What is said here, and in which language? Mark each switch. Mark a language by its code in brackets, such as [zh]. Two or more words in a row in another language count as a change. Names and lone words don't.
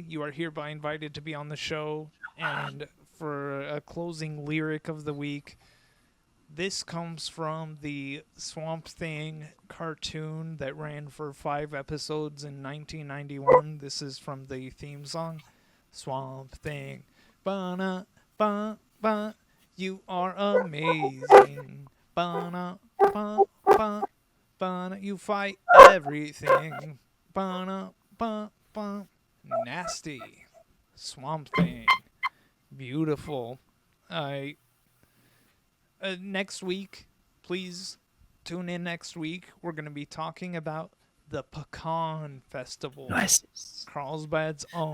[en] You are hereby invited to be on the show. And for a closing lyric of the week, this comes from the Swamp Thing cartoon that ran for 5 episodes in 1991. This is from the theme song, Swamp Thing. Ba-na, ba, ba, you are amazing. Ba-na, ba, ba, ba-na, you fight everything. Ba-na, ba, ba, nasty. Swamp Thing. Beautiful. Next week, please tune in next week. We're going to be talking about the Pecan Festival. Nice. Carlsbad's own.